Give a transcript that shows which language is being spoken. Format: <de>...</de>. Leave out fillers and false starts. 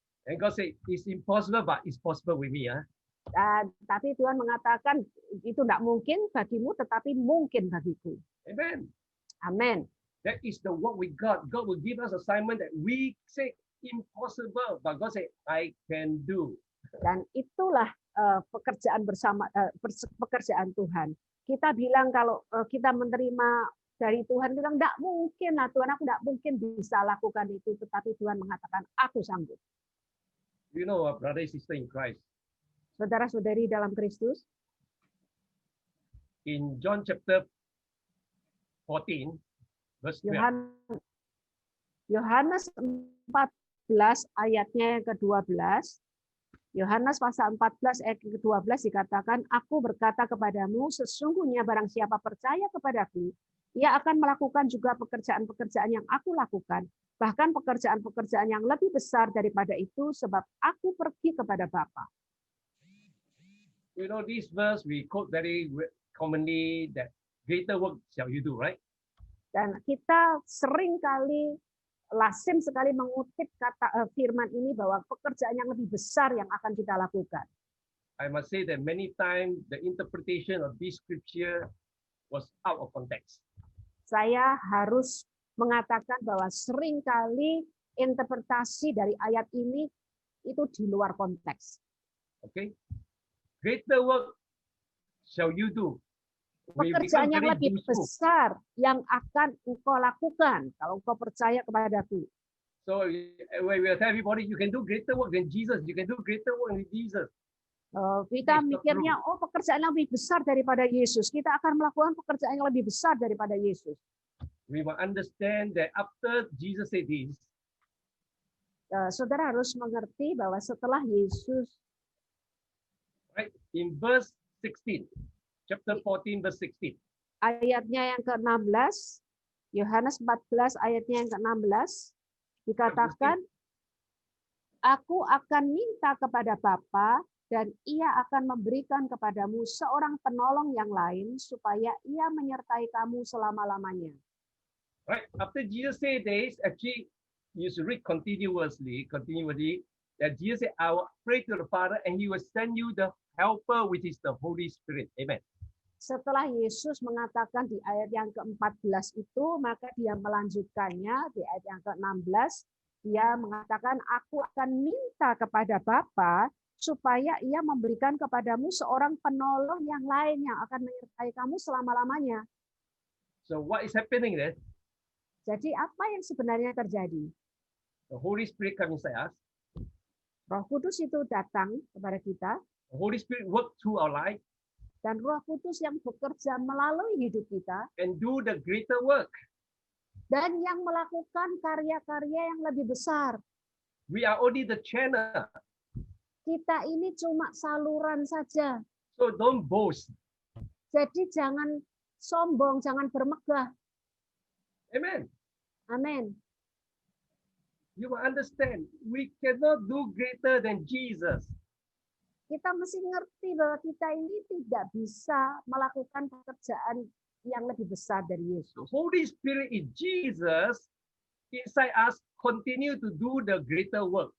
<en>And God said, it's impossible, but it's possible with me.</en> <id>Tapi Tuhan mengatakan itu nggak mungkin bagimu, tetapi mungkin bagiku.</id> <en>Amen.</en> <id>Amin.</id> <en>That is the work with God. God will give us assignment that we say impossible, but God said, I can do.</en> <id>Dan itulah pekerjaan bersama, pekerjaan Tuhan. Kita bilang kalau kita menerima dari Tuhan, bilang nggak mungkin lah Tuhan, aku nggak mungkin bisa lakukan itu, tetapi Tuhan mengatakan aku sanggup.</id> <en>You know, our brother and sister in Christ.</en> <id>Saudara-saudari dalam Kristus,</id> <en>In John chapter 14, verse 12.</en> <id>Yohanes 14 ayatnya yang ke-12. Yohanes pasal 14 ayat ke-12 dikatakan, aku berkata kepadamu, sesungguhnya barang siapa percaya kepadaku, ia akan melakukan juga pekerjaan-pekerjaan yang aku lakukan, bahkan pekerjaan-pekerjaan yang lebih besar daripada itu, sebab aku pergi kepada Bapa.</id> <en>You know, this verse we quote very commonly that greater work shall you do, right?</en> <id>Dan kita sering kali, lazim sekali mengutip kata firman ini bahwa pekerjaan yang lebih besar yang akan kita lakukan.</id> <en>I must say that many times the interpretation of this scripture was out of context.</en> <id>Saya harus mengatakan bahwa sering kali interpretasi dari ayat ini itu di luar konteks.</id> <en>Okay? Greater work shall you do. We</en> <id>Pekerjaan</id> <en>become</en> <id>yang</id> <en>very</en> <id>lebih</id> <en>useful.</en> <id>besar yang akan engkau lakukan kalau engkau percaya kepadaku.</id> <en>So when we tell everybody you can do greater work than Jesus, you can do greater work than Jesus.</en> <id>Kita</id> <en>It's not</en> <id>mikirnya, oh pekerjaan yang lebih besar daripada Yesus. Kita akan melakukan pekerjaan yang lebih besar daripada Yesus.</id> <en>We will understand that after Jesus said this,</en> <id>Saudara harus mengerti bahwa setelah Yesus,</id> <en>right, in verse 16, chapter 14, verse 16,</en> <id>ayatnya yang ke-16, Yohanes 14 ayatnya yang ke-16, dikatakan, aku akan minta kepada Bapa dan ia akan memberikan kepadamu seorang penolong yang lain supaya ia menyertai kamu selama-lamanya.</id> <en>right? After Jesus said this, actually, you should read continuously, that Jesus said, I will pray to the Father and he will send you the helper, which is the Holy Spirit. Amen.</en> <id>Setelah Yesus mengatakan di ayat yang ke-14 itu, maka dia melanjutkannya di ayat yang ke-16, dia mengatakan, aku akan minta kepada Bapa supaya ia memberikan kepadamu seorang penolong yang lain yang akan menyertai kamu selama-lamanya.</id> <en>So what is happening there?</en> <id>Jadi apa yang sebenarnya terjadi?</id> <en>The Holy Spirit comes inside us.</en> <id>Roh Kudus itu datang kepada kita,</id> <en>The Holy Spirit works through our life</en> <id>dan Roh Kudus yang bekerja melalui hidup kita,</id> <en>and do the greater work.</en> <id>dan yang melakukan karya-karya yang lebih besar.</id> <en>We are only the channel.</en> <id>Kita ini cuma saluran saja.</id> <en>So don't boast.</en> <id>Jadi jangan sombong, jangan bermegah.</id> <en>Amen.</en> <id>Amin.</id> <en>You will understand. We cannot do greater than Jesus.</en> <id>Kita mesti ngerti bahwa kita ini tidak bisa melakukan pekerjaan yang lebih besar dari Yesus.</id> <en>The Holy Spirit is Jesus inside us. Continue to do the greater work.</en>